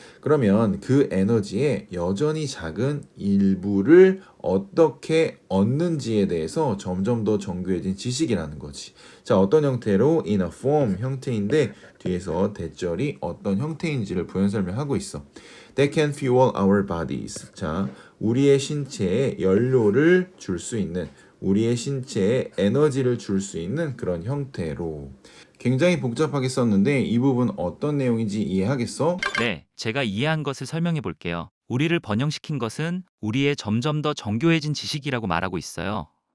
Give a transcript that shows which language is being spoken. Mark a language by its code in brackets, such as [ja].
[ko] 그러면 그 에너지의 여전히 작은 일부를 어떻게 얻는지에 대해서 점점 더 정교해진 지식이라는 거지. 자, 어떤 형태로 [en] in a form [ko] 형태인데 뒤에서 대절이 어떤 형태인지를 부연 설명하고 있어. [en] That can fuel our bodies. [ko] 자, 우리의 신체에 연료를 줄 수 있는 우리의 신체에 에너지를 줄 수 있는 그런 형태로. 굉장히 복잡하게 썼는데 이 부분 어떤 내용인지 이해하겠어? 네, 제가 이해한 것을 설명해 볼게요. 우리를 번영시킨 것은 우리의 점점 더 정교해진 지식이라고 말하고 있어요.